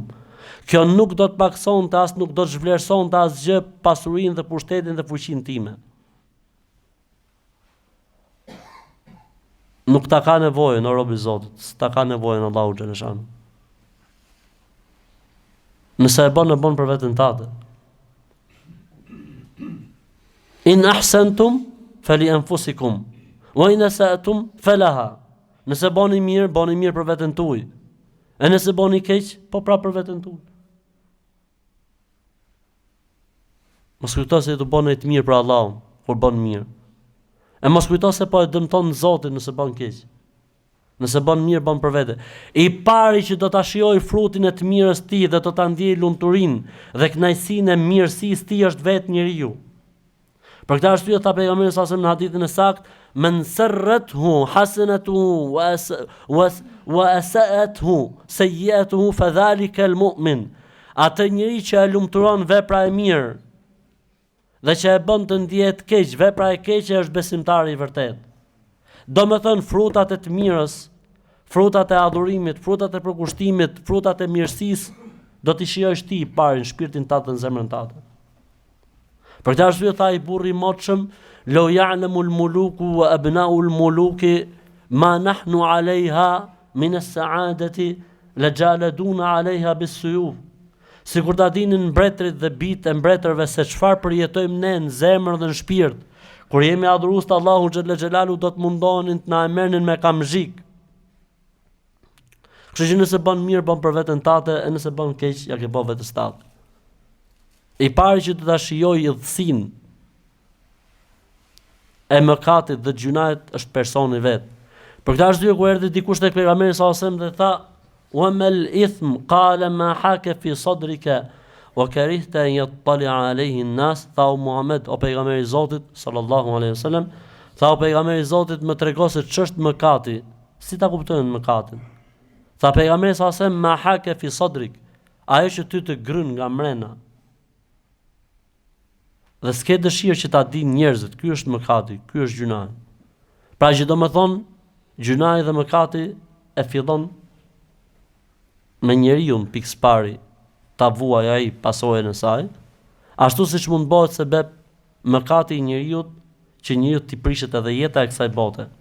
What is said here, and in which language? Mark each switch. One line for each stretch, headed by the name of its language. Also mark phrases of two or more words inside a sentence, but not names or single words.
Albanian: Kjo nuk do të paksonte as nuk do të zhvlerësonte asgjë pasurinë dhe pushtetin dhe fuqinë time. Nuk ta ka nevojën o robi i Zotit, s'ta ka nevojën Allahu xhaleshan. Nëse e bën për veten tate.
Arabic: إن أحسنتم فل أنفسكم وإن أسأتم فلها.
Albanian: Nëse bëni mirë për veten tuaj. E nëse bëni keq, po pra për veten tuaj. Mos kujto se të bën të mirë për Allahun, kur bën mirë. E mos kujto se po e dëmton Zotin nëse bën keq. Nëse bën mirë, bën për vete. I pari që do ta shijojë frutin e të mirës tij dhe do ta ndjejë lumturinë dhe kënaqësinë e mirësisë tij është vetë njeriu. Për këtë arsye tha pejgamberi sa në hadithin e saktë,
Arabic: من سرته حسنته وساءته سيئته فذلك المؤمن.
Albanian: Atë njeri që e lumturon vepra e mirë dhe që e bën të ndihet keq, vepra e keqe është besimtari i vërtet. Do me thënë frutat e të mirës, frutat e adhurimit, frutat e përkushtimit, frutat e mirësisë, do t'i shijojsh ti i pari në shpirtin tatë dhe në zemrën tatë. Për këtë arsye tha i burri i motshëm,
Arabic: "لو يعلم الملوك وأبناء الملوك ما نحن عليها من السعادة لجالدونا عليها بالسيوف."
Albanian: Sikur ta dinin mbretërit dhe bitë e mbretërve se çfarë përjetojmë ne në zemër dhe në shpirt, kur jemi adhurues të Allahut
Arabic: جل جلاله,
Albanian: do të mundonin të na e merrnin me kamzhik. Kështu që nëse bën mirë, bën për veten tate, e nëse bën keq, ja ke bën vetes tate. I pari që do ta shijoj idhësinë e mëkatit dhe gjunait është personi vet. Për këtë arsye kur erdhi dikush tek pejgamberi
Arabic: صلى الله عليه وسلم
Albanian: dhe tha:
Arabic: "وما الإثم قال ما حاك في صدرك وكرهت أن يطلع عليه الناس",
Albanian: tha Muhammed, o pejgamberi i Zotit
Arabic: صلى الله عليه وسلم,
Albanian: tha o pejgamberi i Zotit, më trego se ç'është mëkati. Si ta kuptojnë mëkatin? Tha pejgamberi
Arabic: صلى الله عليه وسلم: "ما حاك في صدرك",
Albanian: ajo që ty të grën nga mrena. Dhe s'ke dëshirë që ta dinë njerëzit, ky është mëkati, ky është gjunai. Pra që do më thonë, gjunai dhe mëkati e fillon me njeriu pikë pari, ta vuaj ai pasojën e saj, ashtu siç mund bëhet sebeb mëkati i njeriu që njeriu t'i prishet edhe jeta e kësaj bote.